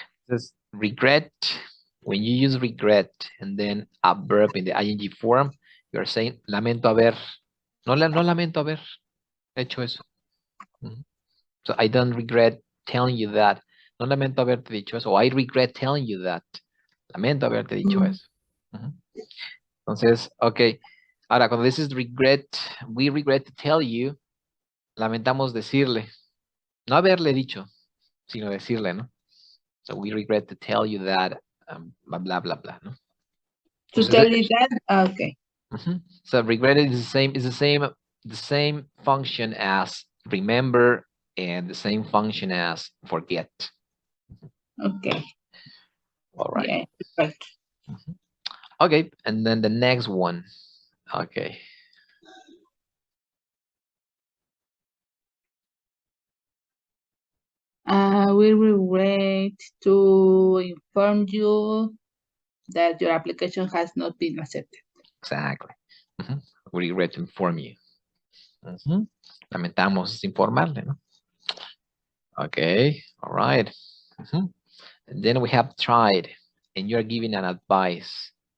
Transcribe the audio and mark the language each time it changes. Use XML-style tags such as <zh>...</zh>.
<en>This regret, when you use regret and then a verb in the ing form, you're saying</en> <es>lamento haber, no lamento haber hecho eso.</es> <en>So I don't regret telling you that.</en> <es>No lamento haberte dicho eso. O</es> <en>I regret telling you that.</en> <es>Lamento haberte dicho eso. Entonces, ok. Ahora, cuando dices regret,</es> <en>we regret to tell you,</en> <es>lamentamos decirle. No haberle dicho, sino decirle, ¿no?</es> <en>So we regret to tell you that, blah, blah, blah, blah, ¿no? To tell you that, okay. So regret is the same function as remember and the same function as forget. Okay. All right. Yeah, right. Okay, and then the next one. Okay. We regret to inform you that your application has not been accepted. Exactly. We regret to inform you.</en> <es>Lamentamos informarle, ¿no?</es> <en>Okay, all right. And then we have tried, and you're giving an advice.</en>